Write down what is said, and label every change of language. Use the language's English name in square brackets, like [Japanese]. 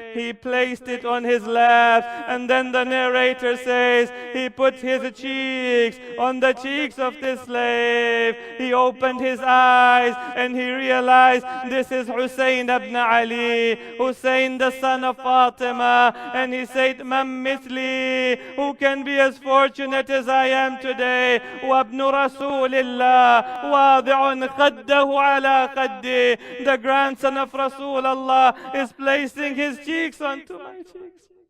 [English] He placed it on his lap. And then the narrator says, he put his cheeks on the cheeks of the slave. He opened his eyes and he realized this is Hussein ibn Ali, Hussein the son of Fatima. And he said, [Arabic] Man mithli, [English] who can be as fortunate as I am today? [Arabic] وابن رسول الله واضع خده على خدي. [English] The grandson of Rasulullah is placing his cheeks onto my cheeks.